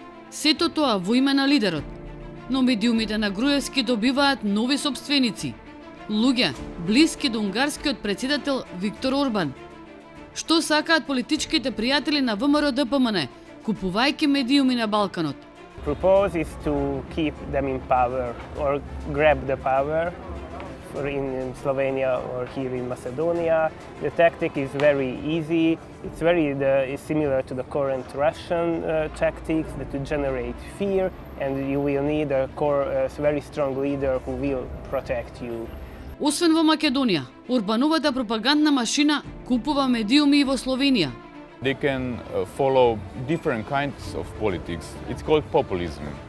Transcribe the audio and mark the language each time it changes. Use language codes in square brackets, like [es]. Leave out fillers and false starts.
[mk] Сето тоа во име на лидерот, но медиумите на Груевски добиваат нови собственици, луѓе блиски до унгарскиот претседател Виктор Орбан. Што сакаат политичките пријатели на ВМРО-ДПМН, купувајќи медиуми на Балканот? [en] Propose is to keep them in power or grab the power in Slovenia or here in Macedonia. The tactic is very easy. It's very similar to the current Russian tactics to generate fear, and you will need a very strong leader who will protect you. [mk] Освен во Македонија, Орбановата пропагандна машина купува медиуми и во Словенија. [en] They can follow different kinds of politics. It's called populism.